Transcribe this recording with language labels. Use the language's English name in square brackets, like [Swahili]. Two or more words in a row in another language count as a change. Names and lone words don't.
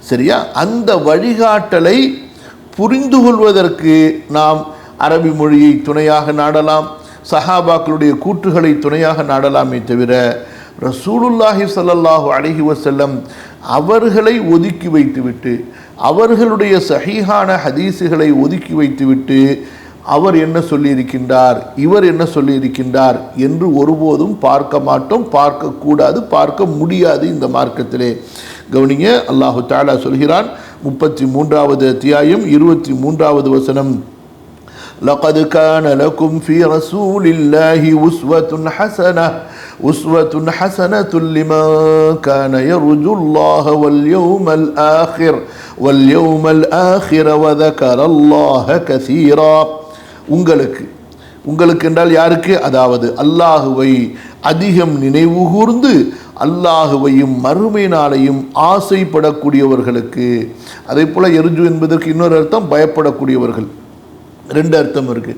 [Tamil] அந்த வழிகாட்டலை புரிந்து கொள்வதற்கு நாம் அரபி மொழியை துணையாக நாடலாம், சஹாபாக்களுடைய கூற்றுகளை துணையாக நாடலாமே தவிர [Arabic] رسول الله صلى الله عليه وسلم [Tamil] அவர்களை ஒதுக்கி வைத்துவிட்டு, அவர்களுடைய சஹீஹான ஹதீஸுகளை ஒதுக்கி வைத்துவிட்டு அவர் என்ன சொல்லியிருக்கின்றார், இவர் என்ன சொல்லியிருக்கின்றார் என்று ஒருபோதும் பார்க்க மாட்டோம், பார்க்கக்கூடாது, பார்க்க முடியாது. இந்த மார்க்கத்திலே கவனிங்க, [Arabic] الله تعالى [Tamil] சொல்கிறான் 33வது அத்தியாயம் 23வது வசனம், [Arabic] لقد كان لكم في رسول الله أسوة حسنة لمن كان يرجو الله واليوم الآخر وذكر الله كثيرا. [Tamil] உங்களுக்கு என்றால் யாருக்கு? அதாவது அல்லாஹுவை அதிகம் நினைவு கூர்ந்து அல்லாஹுவையும் மறுமை நாளையும் ஆசைப்படக்கூடியவர்களுக்கு. அதே போல எர்ஜு என்பதற்கு இன்னொரு அர்த்தம் பயப்படக்கூடியவர்கள், ரெண்டு அர்த்தம் இருக்கு.